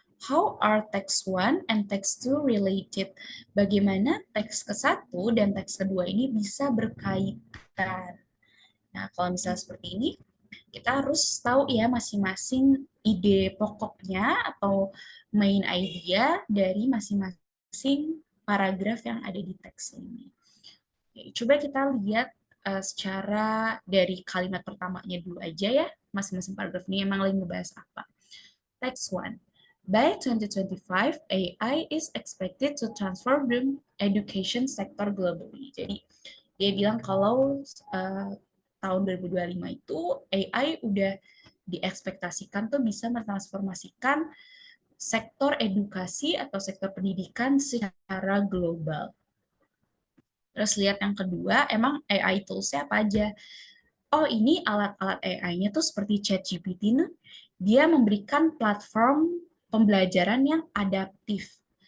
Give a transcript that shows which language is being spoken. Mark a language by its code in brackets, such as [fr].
[en] How are text 1 and text 2 related? [id] Bagaimana teks ke-1 dan teks kedua ini bisa berkaitan? Nah, kalau misalnya seperti ini, kita harus tahu ya masing-masing ide pokoknya atau main idea dari masing-masing paragraf yang ada di teks ini. Oke, coba kita lihat secara dari kalimat pertamanya dulu aja ya. Masing-masing paragraf ini emang lagi ngebahas apa. Text 1. [en] By 2025, AI is expected to transform the education sector globally. [id] Jadi, dia bilang kalau tahun 2025 itu AI udah diekspektasikan tuh bisa mentransformasikan sektor edukasi atau sektor pendidikan secara global. Terus lihat yang kedua, emang AI tools-nya apa aja? Oh, ini alat-alat AI-nya tuh seperti ChatGPT nih, dia memberikan platform pembelajaran yang adaptif.